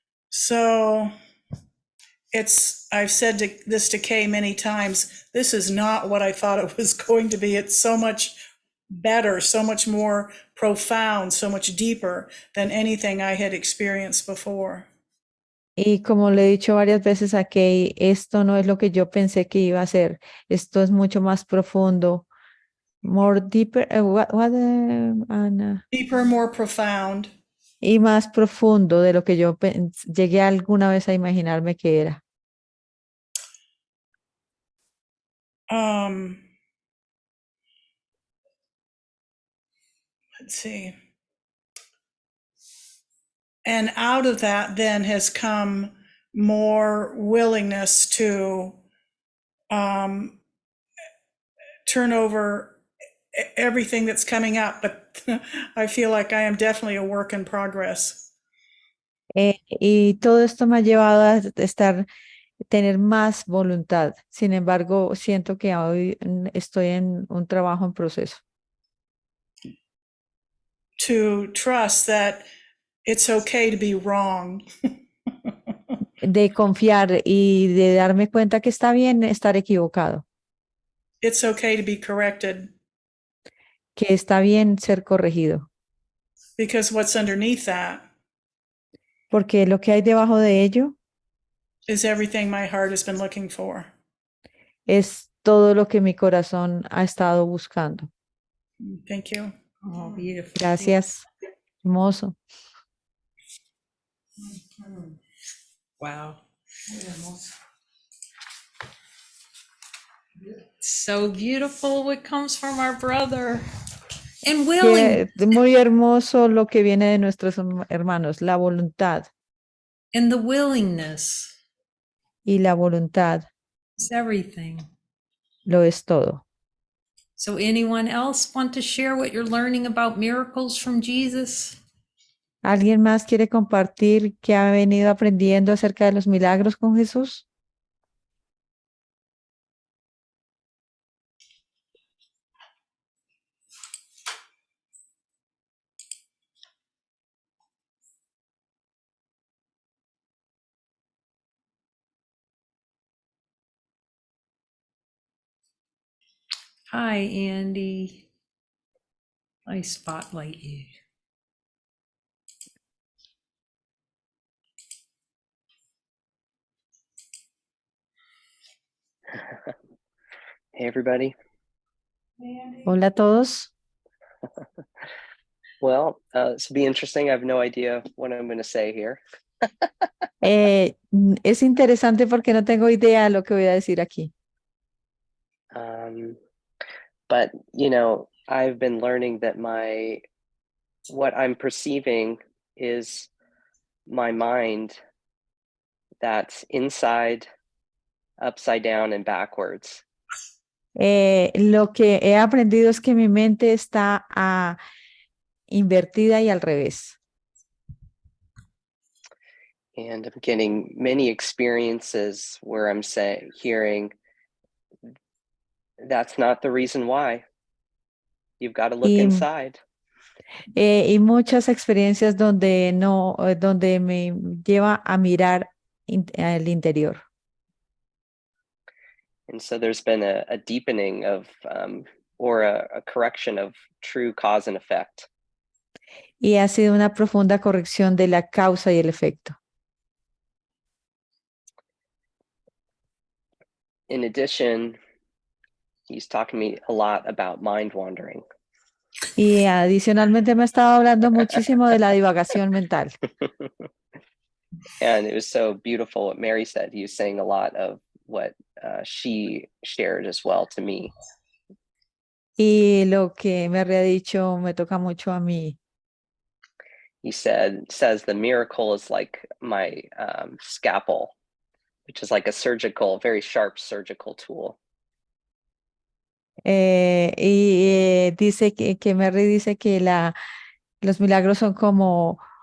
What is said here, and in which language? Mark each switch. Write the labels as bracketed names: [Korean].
[English] So I've said this to Kay many times, this is not what I thought it was going to be. It's so much better, so much more profound, so much deeper than anything I had experienced before. [Spanish] Y como le he dicho varias veces a Kay, esto no es lo que yo pensé que iba a ser. Esto es mucho más profundo. [English] More deeper, Ana? Deeper, more profound. [Spanish] Y más profundo de lo que yo llegué alguna vez a imaginarme que era. [English] Let's see. And out of that then has come more willingness to turn over everything that's coming up, but I feel like I am definitely a work in progress. [Spanish] Y todo esto me ha llevado a tener más voluntad. Sin embargo, siento que hoy estoy en un trabajo en proceso. [English] To trust that it's okay to be wrong. [Spanish] De confiar y de darme cuenta que está bien estar equivocado, [English] It's okay to be corrected, [Spanish] que está bien ser corregido, [English] because what's underneath that [Spanish] porque lo que hay debajo de ello [English] is everything my heart has been looking for. [Spanish] es todo lo que mi corazón ha estado buscando. [English] Thank you. Oh, beautiful. [Spanish] Gracias, hermoso. [English] Wow. So beautiful what comes from our brother. And willing. [Spanish] Muy hermoso lo que viene de nuestros hermanos, la voluntad. [English] And the willingness [Spanish] Y la voluntad [English] is everything. [Spanish] lo es todo. [English] So anyone else want to share what you're learning about miracles from Jesus? [Spanish] ¿Alguien más quiere compartir qué ha venido aprendiendo acerca de los milagros con Jesús? [English] Hi, Andy. I spotlight you. Hey, everybody. [Spanish] Hola a todos. [English] Well, this will be interesting. I have no idea what I'm going to say here. [Spanish] Es interesante porque no tengo idea de lo que voy a decir aquí. [English] But, you know, I've been learning that what I'm perceiving is my mind that's inside, upside down, and backwards. [Spanish] Lo que he aprendido es que mi mente está invertida y al revés. [English] And I'm getting many experiences where I'm hearing, that's not the reason why. You've got to look inside. [Spanish] Y muchas experiencias donde donde me lleva a mirar al interior. [English] And so there's been a deepening of, or a correction of true cause and effect. [Spanish] Y ha sido una profunda corrección de la causa y el efecto. [English] In addition, he's talking to me a lot about mind wandering. [Spanish] Y adicionalmente me ha estado hablando muchísimo de la divagación mental. [English] And it was so beautiful what Mary said. He was saying a lot of what she shared as well to me. [Spanish] Y lo que me había dicho me toca mucho a mí. [English] He says the miracle is like my scalpel, which is like a very sharp surgical tool. [Spanish] Dice que Mary dice que los milagros son como